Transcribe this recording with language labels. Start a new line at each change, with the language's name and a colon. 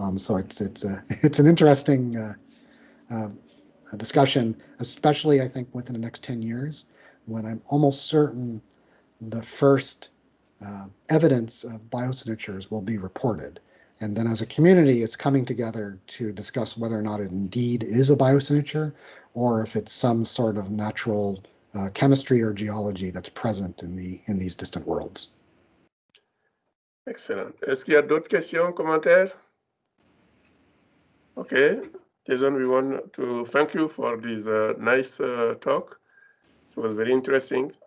English: So it's an interesting discussion, especially I think within the next 10 years, when I'm almost certain the first evidence of biosignatures will be reported. And then as a community, it's coming together to discuss whether or not it indeed is a biosignature or if it's some sort of natural chemistry or geology that's present in these distant worlds. Excellent.
French: Est-ce qu'il y a d'autres questions, commentaires?
English: Okay, Jason, we want to thank you for this nice talk. It was very interesting.